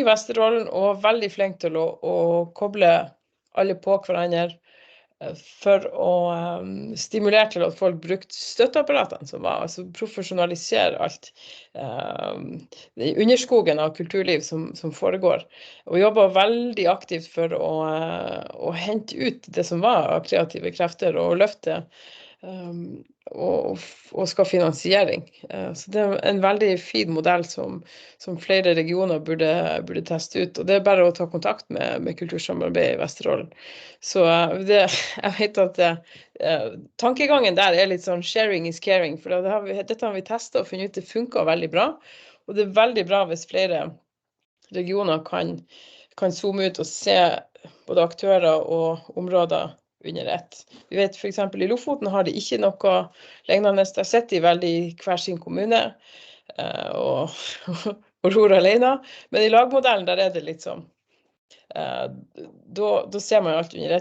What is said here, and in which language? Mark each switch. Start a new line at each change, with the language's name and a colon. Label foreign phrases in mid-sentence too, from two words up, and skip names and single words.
Norwegian: Vesterålen, og var veldig flink til å koble alle på hverandre for å stimulere til at folk brukte støtteapparatene som var, altså profesjonalisere alt i underskogen av kulturliv som foregår, og jobba veldig aktivt for å hente ut det som var av kreative krefter og løfte og skal finansiering. Så det er en veldig fin modell som flere regioner burde teste ut, og det er bare å ta kontakt med Kultursamarbeid i Vesterålen. Så jeg vet at tankegangen der er litt sånn
English: sharing is caring,
Norwegian: for dette har vi testet og funnet ut det funker veldig bra, og det er veldig bra hvis flere regioner kan zoome ut og se både aktører og områder under ett. Vi vet for eksempel i Lofoten har de ikke noe lignende, der sitter de veldig i hver sin kommune og ror alene, men i lagmodellen der er det litt sånn, da ser man alt under ett.